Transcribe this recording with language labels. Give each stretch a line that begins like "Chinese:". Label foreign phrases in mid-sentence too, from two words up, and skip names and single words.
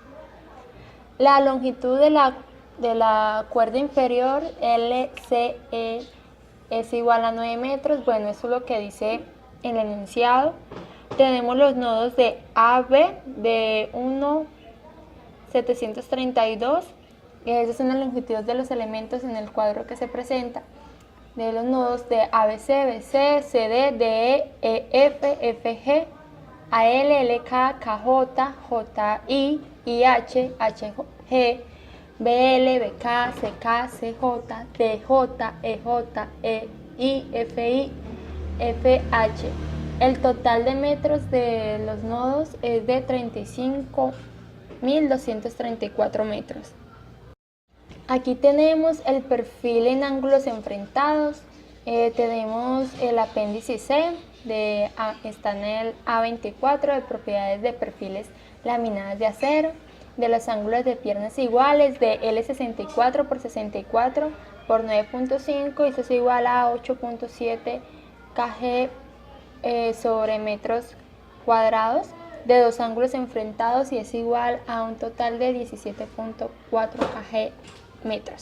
Spanish: La longitud de la cuerda inferior LCE es igual a 9 metros. Bueno, eso es lo que dice el enunciado. Tenemos los nodos de AB de 1,732. Esas son las longitudes de los elementos en el cuadro que se presenta. De los nodos de ABC, BC, CD, DE, EF, FG, AL, LK, KJ, JI, IH, HG, BL, BK, CK, CJ, DJ, EJ, EI, FI, FH. El total de metros de los nodos es de 35.234 metros. Aquí tenemos el perfil en ángulos enfrentados. Tenemos el apéndice C, está en el A24 de propiedades de perfiles laminadas de acero, de los ángulos de piernas iguales de L64 por 64 por 9.5 y eso es igual a 8.7 kg sobre metros cuadrados, de dos ángulos enfrentados y es igual a un total de 17.4 kg metros.